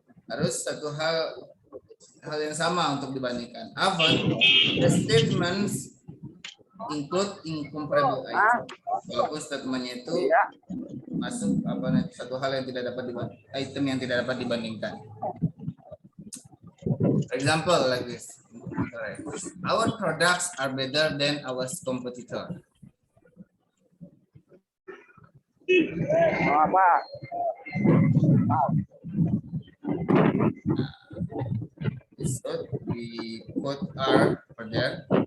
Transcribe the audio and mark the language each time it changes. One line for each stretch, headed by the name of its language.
Indonesian: Harus satu hal yang sama untuk dibandingkan.
English: Often the statements include incomparable items.
Indonesian: Walaupun statementnya itu masuk satu hal yang tidak dapat item yang tidak dapat dibandingkan.
English: For example, like this. Alright. Our products are better than our competitor. So we put R for there.